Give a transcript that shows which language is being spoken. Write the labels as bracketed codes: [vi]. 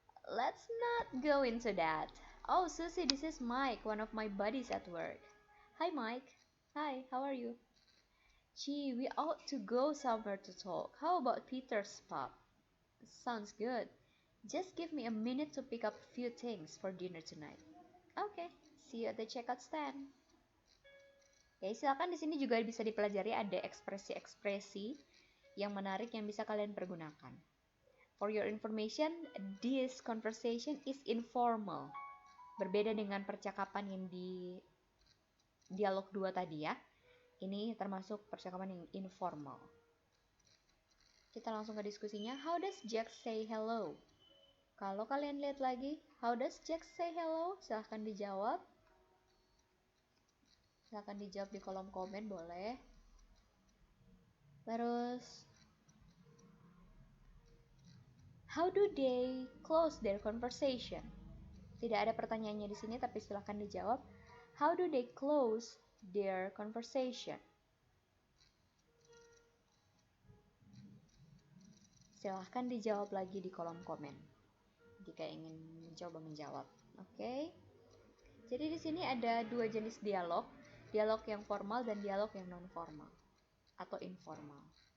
[en] Let's not go into that. Oh, Susie, this is Mike, one of my buddies at work. Hi, Mike. Hi, how are you? Gee, we ought to go somewhere to talk. How about Peter's pub? Sounds good. Just give me a minute to pick up a few things for dinner tonight. Okay, see you at the checkout stand. [id] Ya, silakan di sini juga bisa dipelajari ada ekspresi-ekspresi yang menarik yang bisa kalian pergunakan. [en] For your information, this conversation is informal. [id] Berbeda dengan percakapan yang di dialog 2 tadi ya. Ini termasuk percakapan yang informal. Kita langsung ke diskusinya. [en] How does Jack say hello? [id] Kalau kalian lihat lagi, [en] how does Jack say hello? [id] Silahkan dijawab. Silahkan dijawab di kolom komen boleh. [en] Terus, how do they close their conversation? [id] Tidak ada pertanyaannya di sini, tapi silahkan dijawab. [en] How do they close their conversation? [id] Silahkan dijawab lagi di kolom komen jika ingin mencoba menjawab. Oke. Jadi di sini ada dua jenis dialog, dialog yang formal dan dialog yang non formal atau informal.